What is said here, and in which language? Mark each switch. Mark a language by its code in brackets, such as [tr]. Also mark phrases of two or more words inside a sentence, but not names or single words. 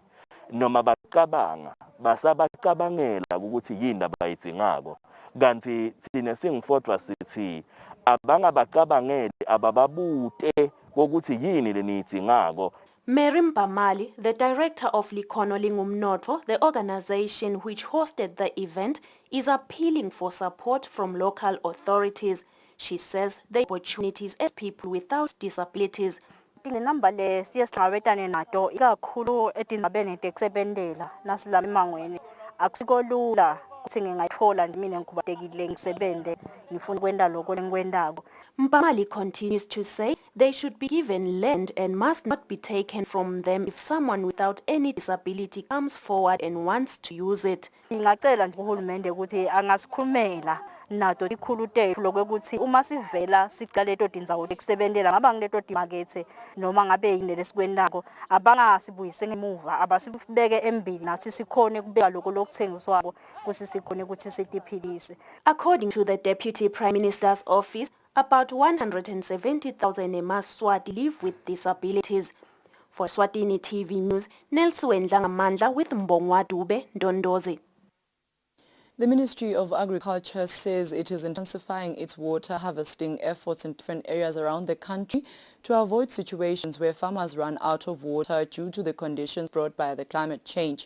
[ss] noma bacabanga basabacabangela ukuthi yini abayidingako kanti thina singifodwa sithi abangabacabangeli abababute ukuthi yini leniyidingako. [en] Mary Mpamali, the director of Likono Lingumnotho, the organization which hosted the event, is appealing for support from local authorities. She says the opportunities as people without disabilities. [ss] Inamba le siyasihlangabetane nato ikakhulu etindzabeni tekusebentela nasilama emangweni akusiko lula ukuthi ngingayithola mina ngikhubatekile ngisebente ngifuna kwenda lokho lengikwendako. [en] Mpamali continues to say they should be given land and must not be taken from them if someone without any disability comes forward and wants to use it. [ss] Ngingacela nje uhulumende ukuthi angasikhulumela nato ikhulu tethu lokuthi uma sivela sicale leto tindzawo tekusebentela ngaba ngileto timakethe noma ngabe yini lesikwendako abangasibuyise ngemuva abasibeke embili nathi sikhone kubeka lokho lokuthengiswako kusi sikhone ukuthi sitiphilise. [en] According to the Deputy Prime Minister's office, about 170,000 Emaswati live with disabilities. For Eswatini TV News, Nelson Ngamandla with Mbongwa Dube Ndondozi. The Ministry of Agriculture says it is intensifying its water harvesting efforts in different areas around the country to avoid situations where farmers run out of water due to the conditions brought by the climate change.